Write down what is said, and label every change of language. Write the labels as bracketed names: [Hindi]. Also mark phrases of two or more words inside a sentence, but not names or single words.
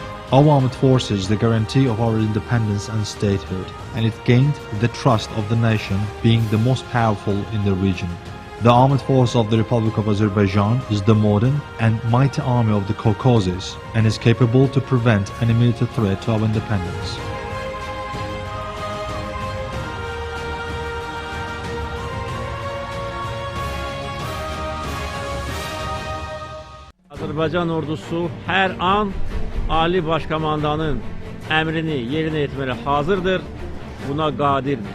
[English] our armed forces the guarantee of our independence and statehood, and it gained the trust of the nation, being the most powerful in the region. The armed force of the Republic of Azerbaijan is the modern and mighty army of the Caucasus and is capable to prevent any military threat to our independence. [Azerbaijani] Azərbaycan ordusu hər an Ali Başkomandanın əmrini yerinə etməyə hazırdır, buna qadirdir.